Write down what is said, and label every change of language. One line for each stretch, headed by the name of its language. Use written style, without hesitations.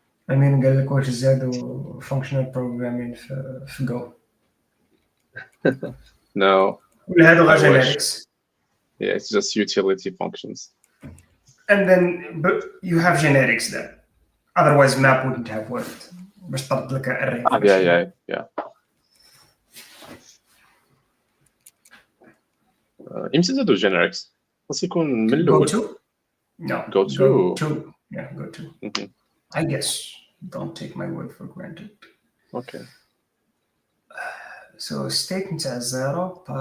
English: I mean,
Arabic: قال لك واش زادوا functional programming في Go.
English: No.
Arabic: ولا هادو غير
English: I wish. generics. Yeah, it's just utility functions. And then, but you have generics then. Otherwise, map wouldn't have worked.
Arabic: باش طرد لك array.
English: Yeah.
Arabic: امتى زادوا generics؟ خاص يكون من الأول.
English: Go to? No. Go to. Yeah, go to. Mhm. I guess. Don't take my word for granted. Okay. So state
Arabic: نتاع
English: zero